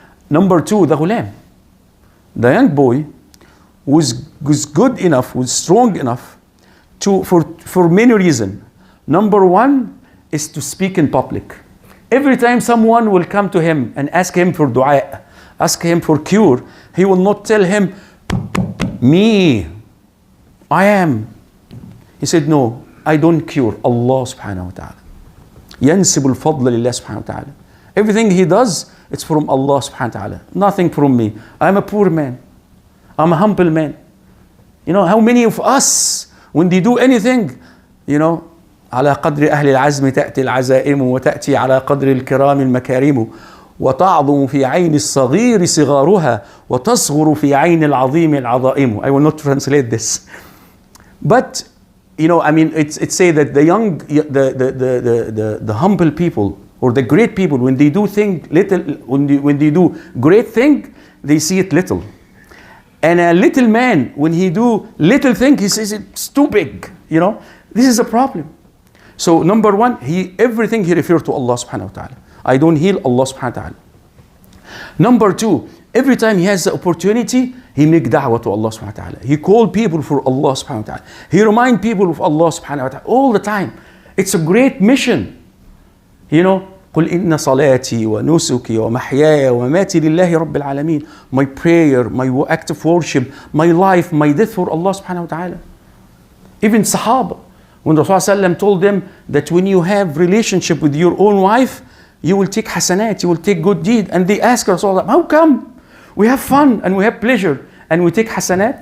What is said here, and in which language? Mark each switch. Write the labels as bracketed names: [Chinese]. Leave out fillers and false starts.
[English] Number two, the ghulam. The young boy was good enough, was strong enough for many reasons. Number one is to speak in public. Every time someone will come to him and ask him for dua, ask him for cure, he will not tell him, me, I am. He said, no, I don't cure. Allah subhanahu wa ta'ala. [Arabic] ينسب الفضل لله سبحانه وتعالى. [English] Everything he does, it's from Allah subhanahu wa ta'ala. Nothing from me. I'm a poor man. I'm a humble man. You know, how many of us, when they do anything, you know, [Arabic] على قدر أهل العزم تأتي العزائم وتأتي على قدر الكرام المكارم وتعظم في عين الصغير صغارها وتصغر في عين العظيم العظائم. [English] I will not translate this. But you know, I mean, it's say that the young, the humble people or the great people, when they do when they do great thing, they see it little. And a little man, when he do little thing, he says it's too big. You know, this is a problem. So number one, everything he referred to Allah subhanahu wa ta'ala. I don't heal, Allah subhanahu wa ta'ala. Number two, every time he has the opportunity, he make da'wah to Allah subhanahu wa ta'ala. He call people for Allah subhanahu wa ta'ala. He remind people of Allah subhanahu wa ta'ala all the time. It's a great mission. You know, [Arabic] قل إن صلاتي ونسكي ومحياي ومماتي لله رب العالمين. [English] My prayer, my act of worship, my life, my death for Allah subhanahu wa ta'ala. Even Sahaba, when Rasulullah told them that when you have relationship with your own wife, you will take hasanat, you will take good deed. And they ask Rasulullah, how come? We have fun and we have pleasure and we take hasanat.